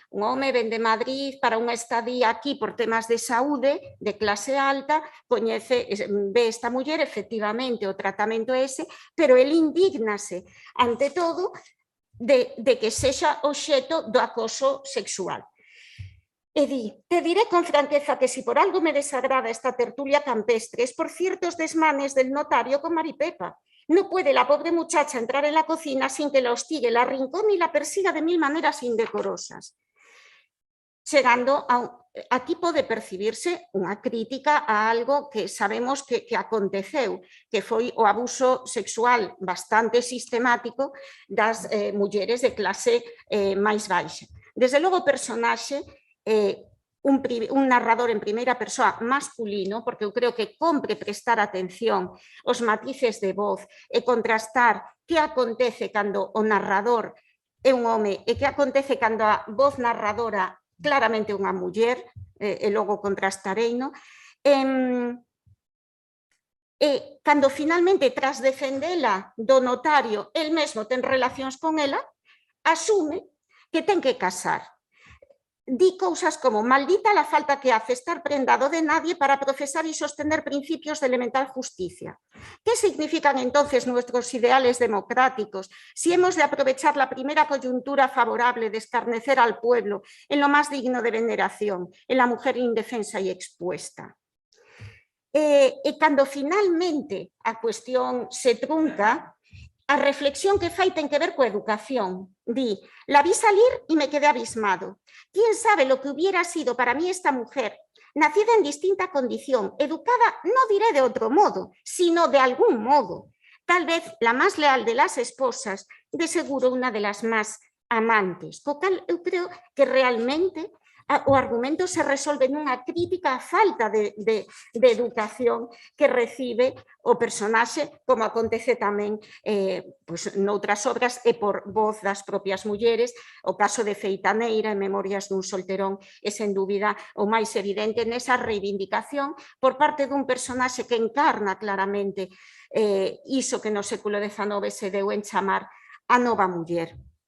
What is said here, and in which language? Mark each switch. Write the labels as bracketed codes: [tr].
[gl] Un home ven de Madrid para unha estadía aquí por temas de saúde, de clase alta, ve esta muller, efectivamente o tratamento é ese, pero el indígnase, ante todo, de que sexa obxeto do acoso sexual. E di, [es] te diré con franqueza que si por algo me desagrada esta tertulia campestre es por ciertos desmanes del notario con Maripepa. No puede la pobre muchacha entrar en la cocina sin que la hostigue, la arrincone y la persiga de 1000 maneras indecorosas. [gl] Chegando aquí pode percibirse unha crítica a algo que sabemos que aconteceu, que foi o abuso sexual bastante sistemático das mulleres de clase máis baixa. Desde logo o personaxe, un narrador en primeira persoa masculino, porque eu creo que compre prestar atención aos matices de voz e contrastar que acontece cando o narrador é un home e que acontece cando a voz narradora claramente unha muller, e logo contrastareino, e cando finalmente, tras defendela do notario, el mesmo ten relacións con ela, asume que ten que casar. di cousas como [es] maldita la falta que hace estar prendado de nadie para profesar y sostener principios de elemental justicia. ¿Qué significan entonces nuestros ideales democráticos si hemos de aprovechar la primera coyuntura favorable de escarnecer al pueblo en lo más digno de veneración, en la mujer indefensa y expuesta? [gl] E cando finalmente a cuestión se trunca, a reflexión que fai ten que ver coa educación. [es] Di, la vi salir y me quedé abismado. ¿Quién sabe lo que hubiera sido para mí esta mujer, nacida en distinta condición, educada, no diré de otro modo, sino de algún modo? Tal vez la más leal de las esposas, de seguro una de las más amantes. [gl] Co cal, eu creo que realmente o argumento se resolve nunha crítica á falta de educación que recibe o personaxe, como acontece tamén noutras obras e por voz das propias mulleres. O caso de Feitaneira, en Memorias dun solterón, é sen dúbida o máis evidente nesa reivindicación por parte dun personaxe que encarna claramente iso que no século XIX se deu en chamar a nova muller.